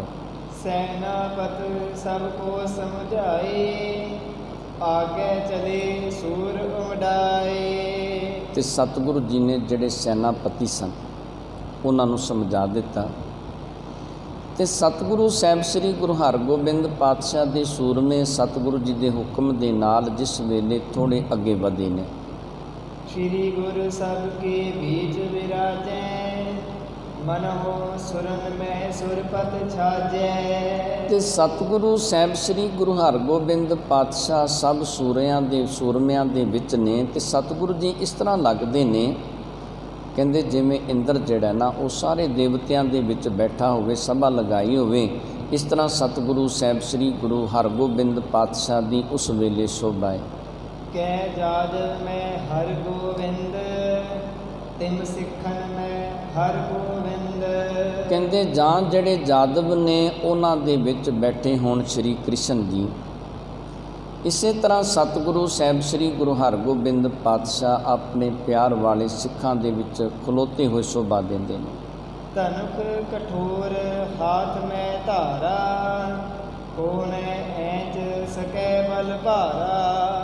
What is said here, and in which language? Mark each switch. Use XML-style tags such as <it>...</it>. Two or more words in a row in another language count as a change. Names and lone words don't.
<bra>ਸੈਨਾਪਤ ਸਭ ਕੋ ਸਮਝਾਏ, ਆਗੇ ਚਲੇ ਸੂਰ ਉਮੜਾਏ।</bra> <pa>ਤੇ ਸਤਿਗੁਰੂ ਜੀ ਨੇ ਜਿਹੜੇ ਸੈਨਾਪਤੀ ਸਨ ਉਹਨਾਂ ਨੂੰ ਸਮਝਾ ਦਿੱਤਾ ਤੇ ਸਤਿਗੁਰੂ ਸਾਹਿਬ ਸ੍ਰੀ ਗੁਰੂ ਹਰਗੋਬਿੰਦ ਪਾਤਸ਼ਾਹ ਦੇ ਸੂਰਮੇ ਸਤਿਗੁਰੂ ਜੀ ਦੇ ਹੁਕਮ ਦੇ ਨਾਲ ਜਿਸ ਵੇਲੇ ਥੋੜ੍ਹੇ ਅੱਗੇ ਵਧੇ ਨੇ,</pa> <bra>श्री गुरु सब के बीच विराजै, मन हो सुरन में सुरपत छाजै।</bra> <pa>ਤੇ ਸਤਿਗੁਰੂ ਸਾਹਿਬ ਸ੍ਰੀ ਗੁਰੂ ਹਰਗੋਬਿੰਦ ਪਾਤਸ਼ਾਹ ਸਭ ਸੂਰਮਿਆਂ ਦੇ ਵਿੱਚ ਨੇ ਤੇ ਸਤਿਗੁਰੂ ਜੀ ਇਸ ਤਰ੍ਹਾਂ ਲੱਗਦੇ ਨੇ, ਕਹਿੰਦੇ ਜਿਵੇਂ ਇੰਦਰ ਜਿਹੜਾ ਨਾ ਉਹ ਸਾਰੇ ਦੇਵਤਿਆਂ ਦੇ ਵਿੱਚ ਬੈਠਾ ਹੋਵੇ, ਸਭਾ ਲਗਾਈ ਹੋਵੇ, ਇਸ ਤਰ੍ਹਾਂ ਸਤਿਗੁਰੂ ਸਾਹਿਬ ਸ੍ਰੀ ਗੁਰੂ ਹਰਗੋਬਿੰਦ ਪਾਤਸ਼ਾਹ ਦੀ ਉਸ ਵੇਲੇ ਸ਼ੋਭਾ ਹੈ।</pa> <bra>कै जाद में हर गोविंद, तिम सिखन में हर गोविंद।</bra> <pa>ਕਹਿੰਦੇ ਜਾਂ ਜਿਹੜੇ ਜਾਦਵ ਨੇ ਉਹਨਾਂ ਦੇ ਵਿੱਚ ਬੈਠੇ ਹੋਣ ਸ਼੍ਰੀ ਕ੍ਰਿਸ਼ਨ ਜੀ, ਇਸੇ ਤਰ੍ਹਾਂ ਸਤਿਗੁਰੂ ਸਾਹਿਬ ਸ੍ਰੀ ਗੁਰੂ ਹਰਗੋਬਿੰਦ ਪਾਤਸ਼ਾਹ ਆਪਣੇ ਪਿਆਰ ਵਾਲੇ ਸਿੱਖਾਂ ਦੇ ਵਿੱਚ ਖਲੋਤੇ ਹੋਏ ਸ਼ੋਭਾ ਦਿੰਦੇ ਨੇ।</pa> <bra>ਧਨੁਖ ਕਠੋਰ ਹਾਥ ਮੈਂ ਧਾਰਾ, ਕੋਨੇ ਐਂਚ ਸਕੈ ਬਲ ਭਾਰਾ।</bra>